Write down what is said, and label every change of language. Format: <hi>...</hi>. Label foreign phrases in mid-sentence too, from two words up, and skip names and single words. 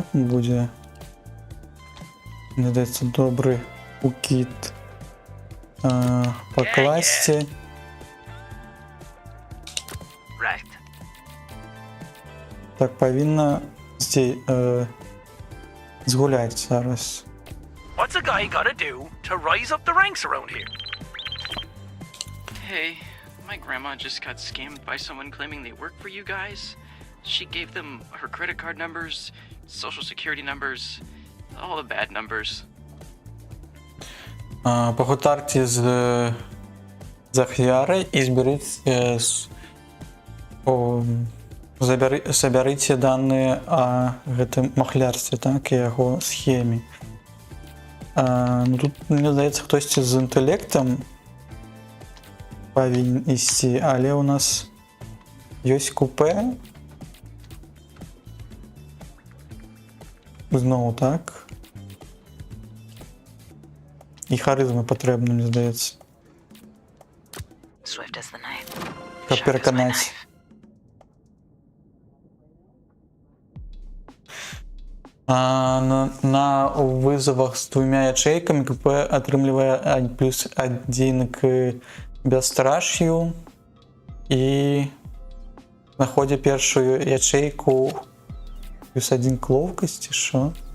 <be>Будзе. Мне даецца добры укіт. Пакласці.</be> <en>Right.</en> <be>Так, павінна згуляць зараз.</be> <en>What's a guy gotta do to rise up the ranks around here? Hey, my grandma just got scammed by someone claiming they work for you guys. She gave them her credit card numbers, social security numbers, all the bad numbers.</en> <be>Пагутарце з Захвярай і забярыце даныя о гэтым махлярстве, так, і яго схеме. Ну, тут, мне здаецца, хтосьці з інтэлектам павінен ісці, але у нас ёсць купе. Зноў, так? І харызма патрэбна, мне здаецца.</be> <en>Swift as the knife.</en> <be>Каб пераканаць. На вызовах з двумя ячейкамі КП атрымлівае 1+1 к бясстраш'ю і знаходзі першую ячейку +1 к ловкасці, шо?</be>